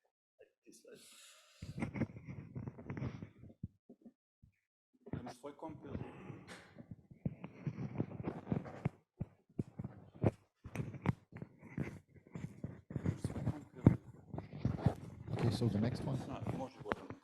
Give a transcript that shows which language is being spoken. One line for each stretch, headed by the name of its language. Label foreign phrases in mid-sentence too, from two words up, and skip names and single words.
English: Like this slide.
Serbian: Imaš svoj komp ili?
English: Okay, so the next one.
Serbian: Može Goran.